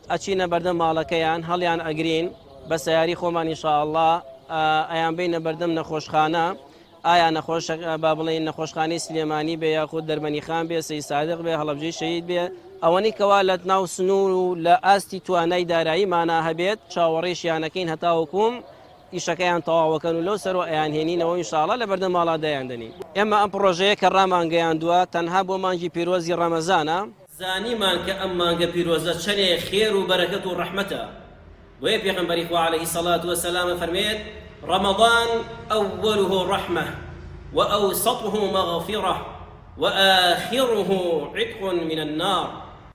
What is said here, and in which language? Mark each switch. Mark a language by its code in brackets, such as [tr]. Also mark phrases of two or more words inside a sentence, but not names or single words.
[ckb] ئەچینە بەردەم ماڵەکەیان هەڵیان ئەگرین بە سەیاری خۆمان ئینشاءڵڵا، ئەیان بینە بەردەم نەخۆشخانە، ئایا نەخۆش با بڵێن نەخۆشخانەی سلێمانی بێ یاخود دەربەنی خان بێ، سەید سادق بێ، هەڵەبجەی شەهید بێ، ئەوەنی کەوا لە ناو سنوور و لە ئاستی توانای داراییمانە هەبێت چاوەڕێشیانەکەین هەتاوەکوم ئیشەکەیان تەواوەکەن و لەو سەرۆ ئەیان هێنینەوە ئینشاءڵڵا لە بەردەم ماڵا دەیاندنی. ئێمە ئەم پرۆژەیە کە ڕامانگەیاندووە تەنها بۆ مانگی پیرۆزی ڕەمەزانە، زانیمان کە ئەم مانگە پیرۆزە چەنێ خێر و بەرەکەت و ڕەحمەتە. بۆیە پێغەمبەری خوا [ar] عەلەیهی سەڵات وسەلام فەرمێت رمضان أوله رحمة وأوسطه مغفرة وآخره عتق من النار.